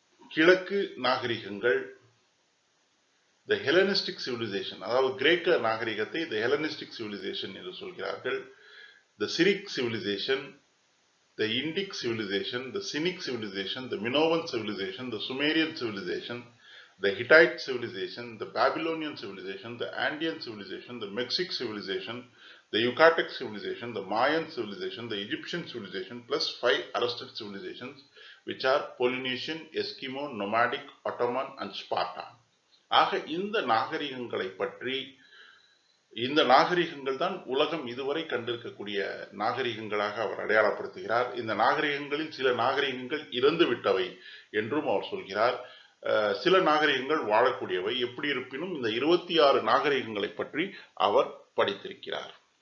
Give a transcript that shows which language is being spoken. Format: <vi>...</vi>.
<ta>கிழக்கு நாகரிகங்கள், த Hellenistic civilisation, அதாவது கிரேக்க நாகரிகத்தை த ஹெலனிஸ்டிக் சிவிலைசேஷன் என்று சொல்கிறார்கள், த சிரிக் civilisation, the இண்டிக் civilisation, the sneak civilisation, the மினோவன் civilisation, the Sumerian civilisation,</ta> <en>the Hittite civilization, the Babylonian civilization, the Andean civilization, the Mexican civilization, the Yucatec civilization, the Mayan civilization, the Egyptian civilization, plus 5 arrested civilizations, which are Polynesian, Eskimo, Nomadic, Ottoman, and Spartan.</en> <ta>ஆக இந்த நாகரிகங்களை பற்றி, இந்த நாகரிகங்கள் தான் உலகம் இதுவரை கண்டிருக்கக்கூடிய நாகரிகங்களாக அவர் அடையாளப்படுத்துகிறார். இந்த நாகரிகங்களில் சில நாகரிகங்கள் இறந்து விட்டவை என்றும் அவர் சொல்கிறார். சில நாகரிகங்கள் வாழக்கூடியவை. எப்படி இருப்பினும் இந்த 26 நாகரிகங்களை பற்றி அவர் படித்திருக்கிறார்.</ta>